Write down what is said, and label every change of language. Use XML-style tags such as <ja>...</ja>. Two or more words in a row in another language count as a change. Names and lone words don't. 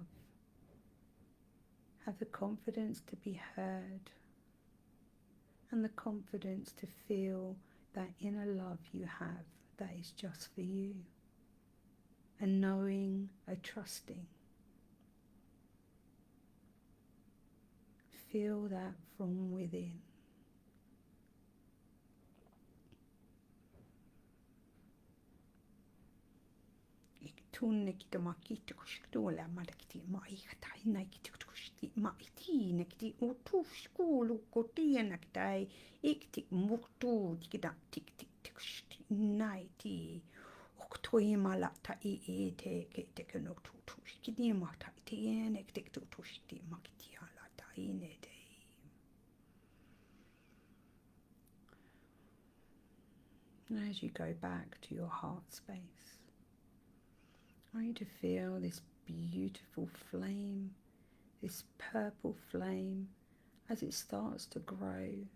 <en>Have the confidence to be heard and the confidence to feel that inner love you have that is just for you. A knowing, a trusting. Feel that from within. Tunnekiti makiti kushtuola madakiti maihatai naikiti kushti maiti nekiti utushkulu kotienaktai ikti muktu tikida tik tik tikshti naiti oktoimalata iete kete no tutushkidi mata tienek tik tutushti makiti alata inete. As you go back to your heart space, I want you to feel this beautiful flame, this purple flame, as it starts to grow.</en>